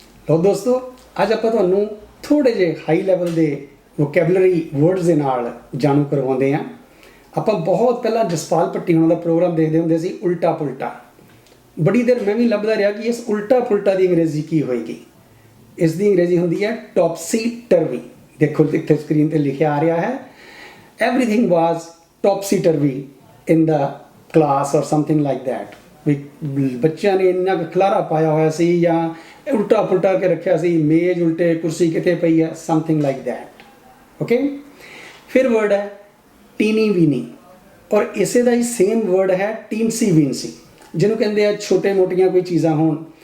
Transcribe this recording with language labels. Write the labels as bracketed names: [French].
[Punjabi] ਲੋ ਦੋਸਤੋ, ਅੱਜ ਆਪਾਂ ਤੁਹਾਨੂੰ ਥੋੜੇ ਜਿਹੇ ਹਾਈ ਲੈਵਲ ਦੇ ਵੋਕੈਬਲਰੀ ਵਰਡਸ ਦੇ ਨਾਲ ਜਾਣੂ ਕਰਵਾਉਂਦੇ ਹਾਂ। ਆਪਾਂ ਬਹੁਤ ਪਹਿਲਾਂ ਜਸਪਾਲ ਭੱਟੀ ਉਹਨਾਂ ਦਾ ਪ੍ਰੋਗਰਾਮ ਦੇਖਦੇ ਹੁੰਦੇ ਸੀ ਉਲਟਾ ਪੁਲਟਾ। ਬੜੀ ਦੇਰ ਮੈਂ ਵੀ ਲੱਭਦਾ ਰਿਹਾ ਕਿ ਇਸ ਉਲਟਾ ਪੁਲਟਾ ਦੀ ਅੰਗਰੇਜ਼ੀ ਕੀ ਹੋਏਗੀ। ਇਸ ਦੀ ਅੰਗਰੇਜ਼ੀ ਹੁੰਦੀ ਹੈ ਟੌਪਸੀ ਟਰਵੀ। ਦੇਖੋ ਇੱਥੇ ਸਕਰੀਨ ਤੇ ਲਿਖਿਆ ਆ ਰਿਹਾ ਹੈ [English] everything was topsy turvy in the class or something like that। [Punjabi] ਵੀ ਬੱਚਿਆਂ ਨੇ ਇੰਨਾ ਕੁ ਖਲਾਰਾ ਪਾਇਆ ਹੋਇਆ ਸੀ ਜਾਂ ਉਲਟਾ ਪੁਲਟਾ ਕੇ ਰੱਖਿਆ ਸੀ, ਮੇਜ਼ ਉਲਟੇ, ਕੁਰਸੀ ਕਿਤੇ ਪਈ ਹੈ, [English] something like that। [Punjabi] ਓਕੇ, ਫਿਰ ਵਰਡ ਹੈ ਟੀਨੀ ਵੀਨੀ ਔਰ ਇਸੇ ਦਾ ਹੀ ਸੇਮ ਵਰਡ ਹੈ ਟੀਨਸੀ ਵੀਨਸੀ, ਜਿਹਨੂੰ ਕਹਿੰਦੇ ਆ ਛੋਟੇ ਮੋਟੀਆਂ ਕੋਈ ਚੀਜ਼ਾਂ ਹੋਣ।